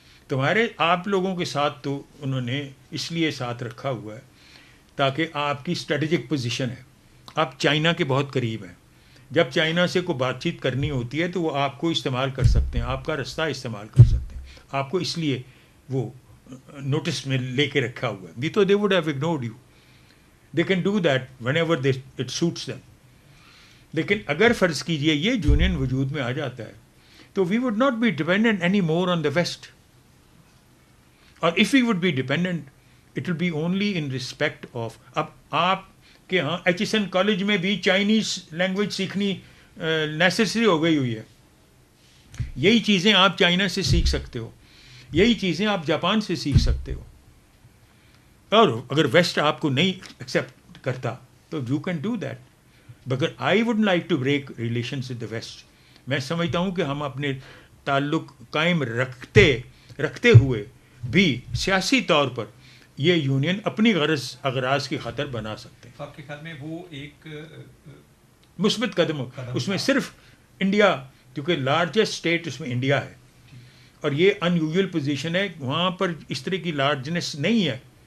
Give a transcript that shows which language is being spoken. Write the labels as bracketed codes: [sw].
[ur] تمہارے آپ لوگوں کے ساتھ تو انہوں نے اس لیے ساتھ رکھا ہوا ہے تاکہ آپ کی اسٹریٹجک پوزیشن ہے, آپ چائنا کے بہت قریب ہیں. جب چائنا سے کوئی بات چیت کرنی ہوتی ہے تو وہ آپ کو استعمال کر سکتے ہیں, آپ کا رستہ استعمال کر سکتے ہیں. آپ کو اس لیے وہ نوٹس میں لے کے رکھا ہوا ہے. [en] تو they would have ignored you. They can do that whenever it suits them. [ur] لیکن اگر فرض کیجئے یہ یونین وجود میں آ جاتا ہے تو [en] We would not be dependent any more on the West, اور if we would be dependent it will be only in respect of. [ur] اب آپ کے ہاں ایچ ایس این کالج میں بھی چائنیز لینگویج سیکھنی نیسیسری ہو گئی ہوئی ہے. یہی چیزیں آپ چائنا سے سیکھ سکتے ہو, یہی چیزیں آپ جاپان سے سیکھ سکتے ہو, اور اگر ویسٹ آپ کو نہیں ایکسیپٹ کرتا تو [en] You can do that. مگر I would like to break relations with the West. [ur] میں سمجھتا ہوں کہ ہم اپنے تعلق قائم رکھتے ہوئے بھی سیاسی طور پر یہ یونین اپنی اغراض کی خاطر بنا سکتے ہیں. آپ کے خیال میں وہ ایک مثبت قدم اس میں صرف انڈیا, کیونکہ لارجسٹ اسٹیٹ اس میں انڈیا ہے, اور یہ [en] unusual position [ur] ہے, وہاں پر اس طرح کی لارجنس نہیں ہے.